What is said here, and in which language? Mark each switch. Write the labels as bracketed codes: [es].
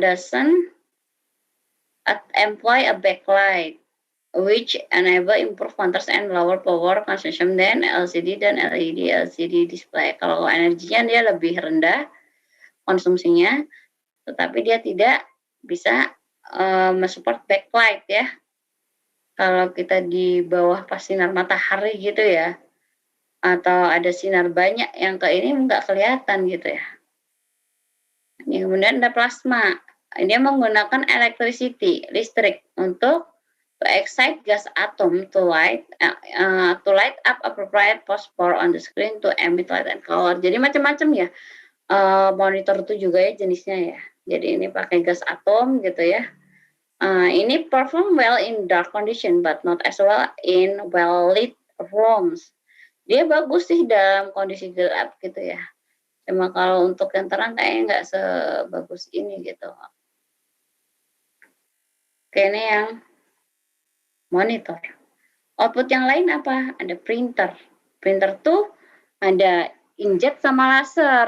[en] Doesn't employ a backlight which enable improve contrast and lower power consumption than LCD dan LED LCD display. [id] Kalau energinya dia lebih rendah konsumsinya, tetapi dia tidak bisa mensupport backlight ya. Kalau kita di bawah pas sinar matahari gitu ya, atau ada sinar banyak yang ke ini nggak kelihatan gitu ya. Ini kemudian ada plasma. Dia menggunakan listrik untuk [en] to excite gas atom to light up appropriate phosphor on the screen to emit light and color. [id] Jadi macam-macam ya. Monitor itu juga ya jenisnya ya. Jadi ini pakai gas atom gitu ya. [en] Ini perform well in dark condition but not as well in well lit rooms. [id] Dia bagus sih dalam kondisi gelap gitu ya. Cuma kalau untuk yang terang kayaknya nggak sebagus ini gitu. Oke, ini yang monitor. Output yang lain apa? Ada printer. Printer tuh ada inkjet sama laser.